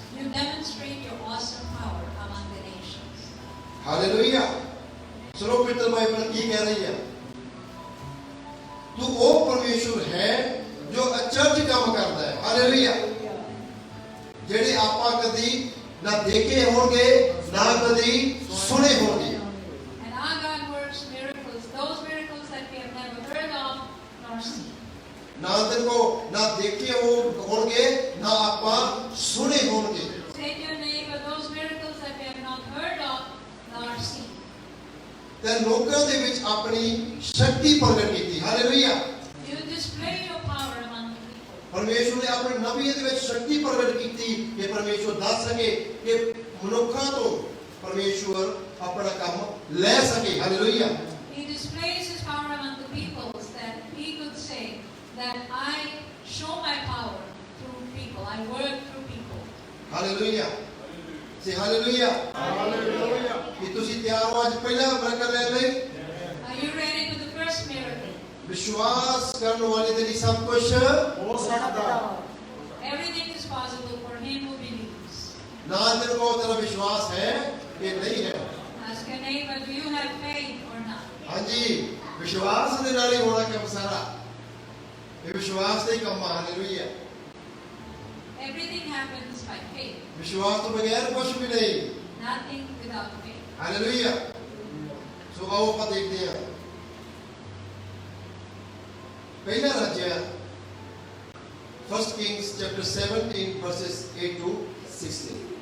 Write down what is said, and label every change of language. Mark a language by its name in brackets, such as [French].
[English] You demonstrate your awesome power among the nations. [Hindi] Hallelujah. सुनो पवित्र Bible की कह रही है, तू वो परमेश्वर है जो अचरज काम करता है। हालेलुया। [Punjabi] ਜਿਹੜੇ ਆਪਾਂ ਕਦੀ ਨਾ ਦੇਖੇ ਹੋਣਗੇ ਨਾ ਕਦੀ ਸੁਣੇ ਹੋਣਗੇ। [English] And our God works miracles, those miracles that we have never heard of nor seen. [Punjabi] ਨਾ ਤੇਰੇ ਕੋ ਨਾ ਦੇਖੇ ਹੋਣਗੇ ਨਾ ਆਪਾਂ ਸੁਣੇ ਹੋਣਗੇ। [English] Say to your neighbor, those miracles that we have not heard of nor seen. [Punjabi] ਤੇ ਲੋਕਾਂ ਦੇ ਵਿੱਚ ਆਪਣੀ ਸ਼ਕਤੀ ਪ੍ਰਗਟ ਕੀਤੀ। Hallelujah. [English] You display your power among the people. [Hindi] परमेश्वर ने अपने नबी [Punjabi] ਦੇ ਵਿੱਚ ਸ਼ਕਤੀ ਪ੍ਰਗਟ ਕੀਤੀ ਕਿ ਪਰਮੇਸ਼ਵਰ ਦੱਸ ਸਕੇ ਕਿ ਮਨੁੱਖਾਂ ਤੋਂ ਪਰਮੇਸ਼ਵਰ ਆਪਣਾ ਕੰਮ ਲੈ ਸਕੇ। Hallelujah. [English] He displays his power among the peoples that he could say that I show my power through people. I work through people. [Punjabi] Hallelujah. Say hallelujah. Hallelujah. ਕਿ ਤੁਸੀਂ ਤਿਆਰ ਹੋ ਅੱਜ ਪਹਿਲਾ ਬਰਕਤ ਲੈਣ ਲਈ? [English] Are you ready for the first miracle? [Punjabi] ਵਿਸ਼ਵਾਸ ਕਰਨ ਵਾਲੇ ਦੇ ਲਈ ਸਭ ਕੁਝ ਹੋ ਸਕਦਾ। [English] Everything is possible for him who believes. [Punjabi] ਨਾ ਤੇਰੇ ਕੋਲ ਤੇਰਾ ਵਿਸ਼ਵਾਸ ਹੈ ਕਿ ਨਹੀਂ ਹੈ? [English] Ask your neighbor, do you have faith or not? [Punjabi] ਹਾਂਜੀ, ਵਿਸ਼ਵਾਸ ਦੇ ਨਾਲ ਹੀ ਹੋਣਾ ਕੰਮ ਸਾਰਾ। ਇਹ ਵਿਸ਼ਵਾਸ ਦੇ ਕੰਮ ਆ। Hallelujah. [English] Everything happens by faith. [Punjabi] ਵਿਸ਼ਵਾਸ ਤੋਂ ਬਗੈਰ ਕੁਝ ਵੀ ਨਹੀਂ। [English] Nothing without faith. [Punjabi] ਹਾਲੇਲੂਇਆ। ਸੋ ਆਓ ਆਪਾਂ ਦੇਖਦੇ ਹਾਂ ਪਹਿਲਾ ਰਾਜਿਆ [English] 1 Kings chapter 17 verses 8 to 16.